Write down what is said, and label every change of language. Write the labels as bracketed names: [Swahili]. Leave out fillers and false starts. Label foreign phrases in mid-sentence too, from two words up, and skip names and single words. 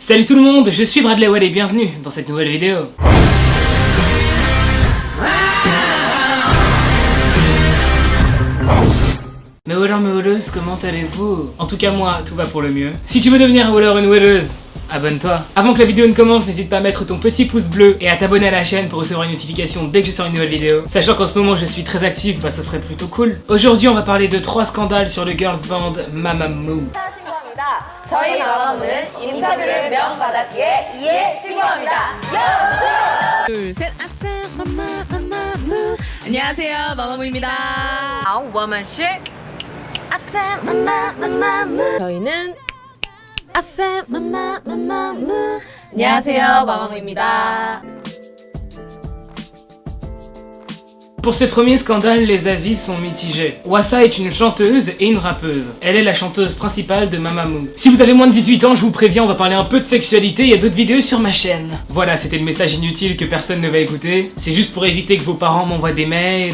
[French] Salut tout le monde, je suis Bradley Well et bienvenue dans cette nouvelle vidéo. Mes wellers, mes welleuses, comment allez-vous? En tout cas moi, tout va pour le mieux. Si tu veux devenir un weller ou une welleuse, abonne-toi. Avant que la vidéo ne commence, n'hésite pas à mettre ton petit pouce bleu et à t'abonner à la chaîne pour recevoir une notification dès que je sors une nouvelle vidéo. Sachant qu'en ce moment je suis très actif, bah ce serait plutôt cool. Aujourd'hui on va parler de 3 scandales sur le girls band Mamamoo. [Korean] 저희 마마무는 인터뷰를 명받았기에 이에 신고합니다. 둘, 셋, 아싸, 마마무. 안녕하세요, 마마무입니다. 워먼씨 아싸 마마무. 저희는 아싸, 마마무. 안녕하세요, 마마무입니다. [French] Pour ce premier scandale, les avis sont mitigés. Hwasa est une chanteuse et une rappeuse. Elle est la chanteuse principale de Mamamoo. Si vous avez moins de 18 ans, je vous préviens, on va parler un peu de sexualité, il y a d'autres vidéos sur ma chaîne. Voilà, c'était le message inutile que personne ne va écouter. C'est juste pour éviter que vos parents m'envoient des mails.